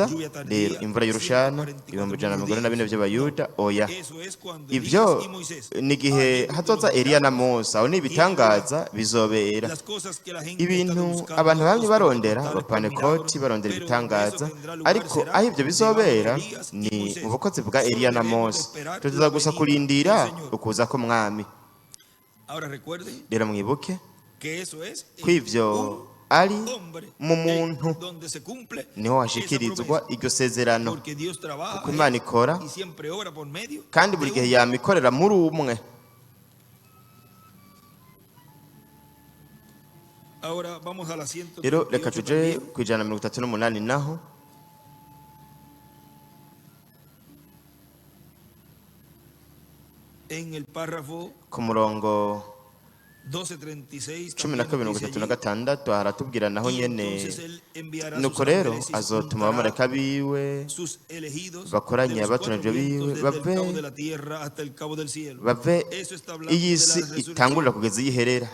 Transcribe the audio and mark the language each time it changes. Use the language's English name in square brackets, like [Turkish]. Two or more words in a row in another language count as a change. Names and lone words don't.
[Rundi] Rero imvura y'urushana 144 by'Abayuda oya, ivyo ni gihe hatoza Eliya na Mose, aho ni ibitangaza bizobera. Ibintu abantu bamwe barondera abapanekoti barondera ibitangaza, ariko aho ibyo bizobera ni mu bukozi bwa Eliya na Mose. Tuza gusa kurindira ukuza ko mwami. [Spanish] Ahora recuerden [Rundi] rero mwibuke [Spanish] que eso es [Rundi] ko ivyo ari [Spanish] hombre [Rundi] mu muntu [Spanish] donde se cumple [Rundi] niho [Spanish] esa [Rundi] hashikirizwa [Spanish] promesa. [Rundi] iryo sezerano, [Spanish] Porque Dios trabaja [Rundi] kuko Imana ikora [Spanish] y siempre obra por medio [Rundi] kandi buri [Spanish] de [Rundi] gihe [Spanish] uno. [Rundi] yamikorera muri umwe. [Spanish] Ahora vamos a la [Rundi] Rero reka [Spanish] 138 [Rundi] tuje [Spanish] también. [Rundi] ku 138 naho [Spanish] En el párrafo [Rundi] ku murongo [Spanish] 12:36 [Rundi] cumi na kabiri mirongo itatu na gatandatu haratubwira naho nyene nuko nuko rero azotuma abamarayika biwe bakoranye abatoranyijwe biwe bave iyi si itangurira kugeza iyiherera.